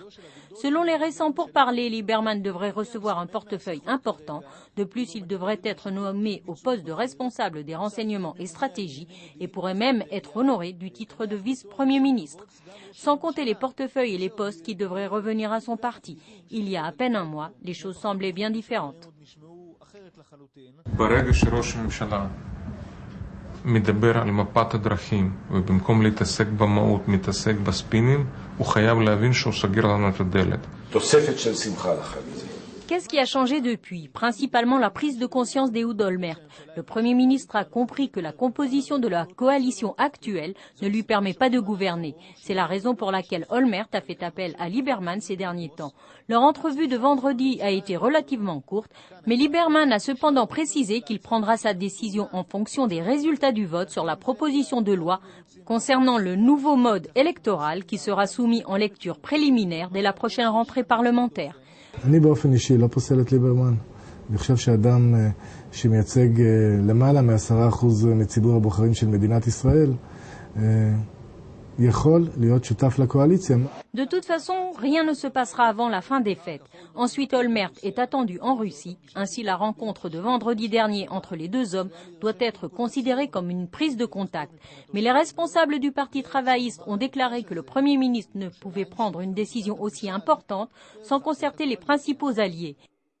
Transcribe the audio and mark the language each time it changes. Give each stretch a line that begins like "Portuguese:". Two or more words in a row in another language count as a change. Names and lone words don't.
French: Selon les récents pourparlers, Lieberman devrait recevoir un portefeuille important. De plus, il devrait être nommé au poste de responsable des renseignements et stratégies et pourrait même être honoré du titre de vice-premier ministre. Sans compter les portefeuilles et les postes qui devraient revenir à son parti. Il y a à peine un mois, les choses semblaient bien différentes.
Hebrew: מדבר על מפת הדרכים, ובמקום להתעסק במהות, מתעסק בספינים, הוא חייב להבין שהוא סגר לנו את הדלת. תוספת של שמחה לחג הזה.
French: Qu'est-ce qui a changé depuis? Principalement la prise de conscience d'Ehud Olmert. Le Premier ministre a compris que la composition de la coalition actuelle ne lui permet pas de gouverner. C'est la raison pour laquelle Olmert a fait appel à Lieberman ces derniers temps. Leur entrevue de vendredi a été relativement courte, mais Lieberman a cependant précisé qu'il prendra sa décision en fonction des résultats du vote sur la proposition de loi concernant le nouveau mode électoral qui sera soumis en lecture préliminaire dès la prochaine rentrée parlementaire.
Hebrew: אני באופן אישי לא פוסל את ליברמן. אני חושב שאדם שמייצג למעלה מ10% מציבור הבוחרים של מדינת ישראל יכול להיות שותף לקואליציה.
French: De toute façon, rien ne se passera avant la fin des fêtes. Ensuite, Olmert est attendu en Russie. Ainsi, la rencontre de vendredi dernier entre les deux hommes doit être considérée comme une prise de contact. Mais les responsables du Parti travailliste ont déclaré que le Premier ministre ne pouvait prendre une décision aussi importante sans concerter les principaux alliés.